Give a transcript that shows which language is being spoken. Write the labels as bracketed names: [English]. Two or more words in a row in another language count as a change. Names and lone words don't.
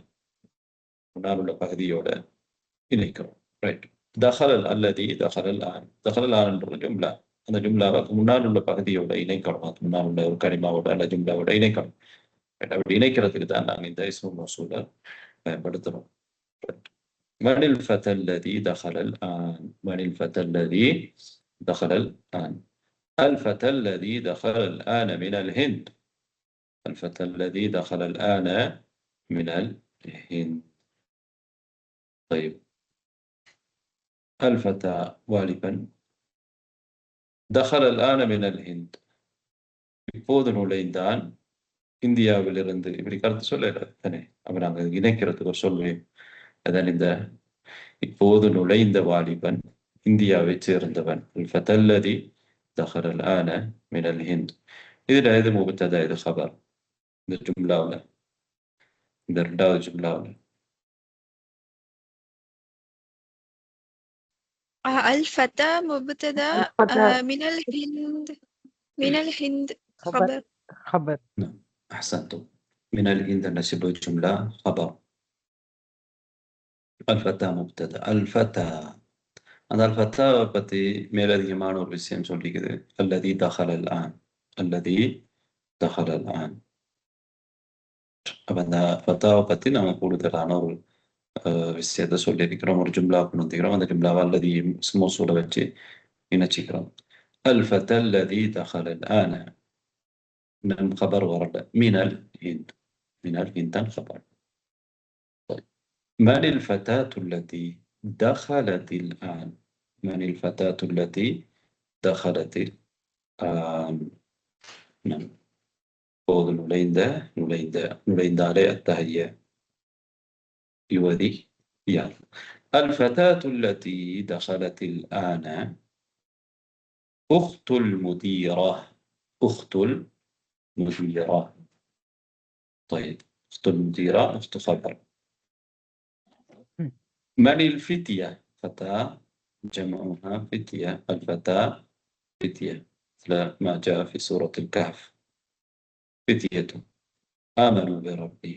[Tamil] முன்னால் உள்ள பகுதியோட இணைக்கிறோம். ரைட். [Arabic] دخل الذي دخل الآن, دخل الآن [Tamil] என்ற ஜும்லா அந்த ஜும்லாவை முன்னால் உள்ள பகுதியோட இணைக்கணும். அது முன்னால் உள்ள ஒரு கலிமாவோட அல்ல ஜும்லாவோட இணைக்கணும். அப்படி இணைக்கிறதுக்கு தான் நாங்கள் இந்த [Arabic] اسم موصول [Tamil] பயன்படுத்துறோம். [Arabic] من الفتى الذي دخل الآن، من الفتى الذي دخل الآن. الفتى الذي دخل الآن من الهند، الفتى الذي دخل الآن من الهند. طيب الفتى வாலிபன் دخل الآن من الهند [Tamil] இப்போது நுழைந்தான் இந்தியாவிலிருந்து. இப்படி கருத்து சொல்லதானே, அப்ப நாங்கள் இணைக்கிறதுக்கு ஒரு சொல்வேன். அதான் இந்த இப்போது நுழைந்த வாலிபன் இந்தியாவை சேர்ந்தவன். [Arabic] الفتى الذي دخل الآن من الهند. [Tamil] இதுல இது முபத்ததா, இது خبر. இந்த ஜும்லாவில், இந்த ரெண்டாவது ஜும்லாவில் [Arabic] الفتى مبتدا، من الهند، من الهند خبر. خبر. نعم أحسنتم. من الهند نسب الجملة خبر. الفتى مبتدا. الفتى [Tamil] அந்த الفتاவை பற்றி மேலதிகமான ஒரு விஷயம் சொல்லிக்குது. [Arabic] الذي دخل الآن، الذي دخل الآن. [Tamil] அப்ப அந்த ஃபத்தாவை பற்றி நாம கூடுதலான ஒரு விஷயத்தை சொல்லியிருக்கிறோம். ஒரு ஜும்லா கொண்டு வந்துக்கிறோம். அந்த ஜும்லாவை அல்லது மௌசூலை வச்சு இணைச்சிக்கிறோம். [Arabic] الفتى الذي دخل الآن من خبر ورد من الهند، من الهند خبر. طيب من الفتاة التي دخلت الآن، من الفتاة التي دخلت الآن. [Tamil] نعم இப்போது நுழைந்தாலே அத்தகைய யுவதி யார். [Arabic] الفتاة التي دخلت الآن أخت المديرة، أخت المديرة. طيب أخت المديرة أخت خبر. من الفتية، فتاة جمعها فتية، الفتاة فتية مثل ما جاء في سورة الكهف، فتية آمنوا بربهم.